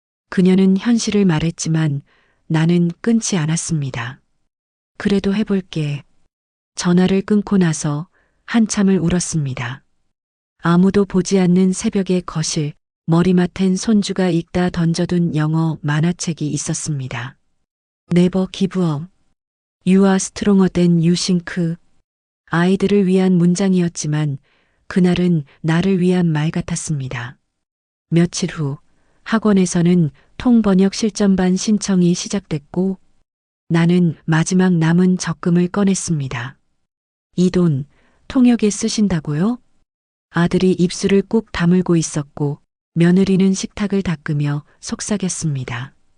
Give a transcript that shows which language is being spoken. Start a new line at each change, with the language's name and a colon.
Korean: 그녀는 현실을 말했지만 나는 끊지 않았습니다. 그래도 해볼게. 전화를 끊고 나서 한참을 울었습니다. 아무도 보지 않는 새벽의 거실, 머리맡엔 손주가 읽다 던져둔 영어 만화책이 있었습니다.
English: Never give up. You are stronger than you think.
Korean: 아이들을 위한 문장이었지만 그날은 나를 위한 말 같았습니다. 며칠 후 학원에서는 통번역 실전반 신청이 시작됐고 나는 마지막 남은 적금을 꺼냈습니다. 이 돈 통역에 쓰신다고요? 아들이 입술을 꾹 다물고 있었고 며느리는 식탁을 닦으며 속삭였습니다.